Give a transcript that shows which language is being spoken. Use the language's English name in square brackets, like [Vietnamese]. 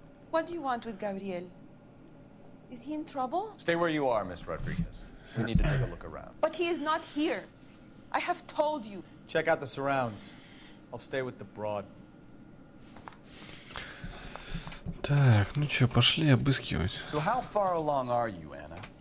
[English] What do you want with Gabriel? Is he in trouble? Stay where you are, Ms. Rodriguez. We need to take a look around. But he is not here. I have told you. Check out the surrounds. I'll stay with the broad. [Russian] Так, ну чё, пошли обыскивать. [English] So how far along are you, Anna?